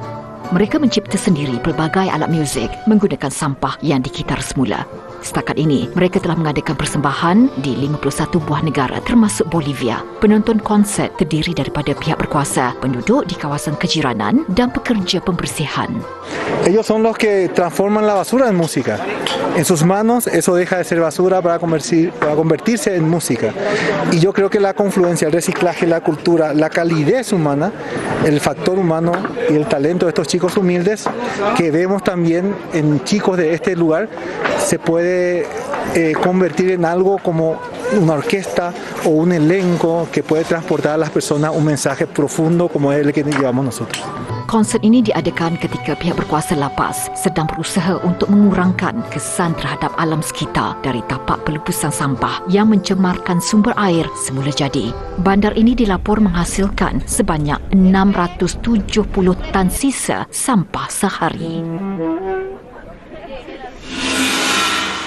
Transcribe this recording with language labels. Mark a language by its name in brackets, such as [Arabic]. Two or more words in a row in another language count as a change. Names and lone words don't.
[Malay] Mereka mencipta sendiri pelbagai alat muzik menggunakan sampah yang dikitar semula. Setakat ini, mereka telah mengadakan persembahan di 51 buah negara termasuk Bolivia. Penonton konsert terdiri daripada pihak berkuasa, penduduk di kawasan kejiranan dan pekerja pembersihan. [Spanish] Ellos son los que transforman la basura en música. En sus manos eso deja de ser basura para convertirse en música. Y yo creo que la confluencia, el reciclaje, la cultura, la calidez humana, el factor humano y el talento de estos chicos humildes que vemos también en chicos de este lugar se puede convertir en algo como una orquesta o un elenco que puede transportar a las personas un mensaje profundo como es el que llevamos nosotros. [Malay] Konsert ini diadakan ketika pihak berkuasa La Paz sedang berusaha untuk mengurangkan kesan terhadap alam sekitar dari tapak pelupusan sampah yang mencemarkan sumber air semula jadi. Bandar ini dilapor menghasilkan sebanyak 670 tan sisa sampah sehari.